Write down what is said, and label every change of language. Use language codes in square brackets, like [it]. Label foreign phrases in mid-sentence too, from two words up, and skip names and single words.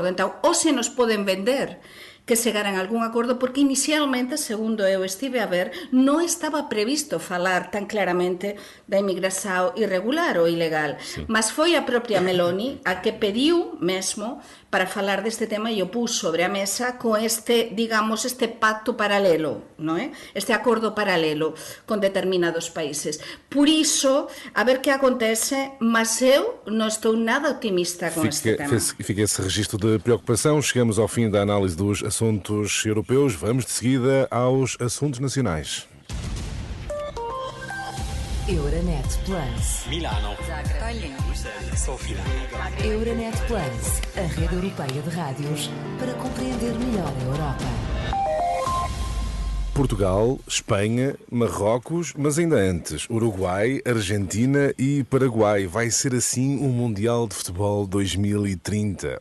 [gl] Entón, ou se nos poden vender que chegaran a algún acordo, porque inicialmente, segundo eu estive a ver, non estaba previsto falar tan claramente da inmigración irregular ou ilegal, mas foi a propia Meloni a que pediu mesmo para falar deste tema e o pus sobre a mesa con este, digamos, este pacto paralelo, non é? Este acordo paralelo con determinados países. Por iso, a ver que acontece, mas eu non estou nada optimista con este tema. [pt] Fica esse registro de preocupação. Chegamos ao fim da análise dos assuntos europeus. Vamos de seguida aos assuntos nacionais. Euronet Plus. Milano. Zagreb. Sofia. Euronet Plus, a rede europeia de rádios para compreender melhor a Europa. Portugal, Espanha, Marrocos, mas ainda antes, Uruguai, Argentina e Paraguai. Vai ser assim um Mundial de Futebol 2030.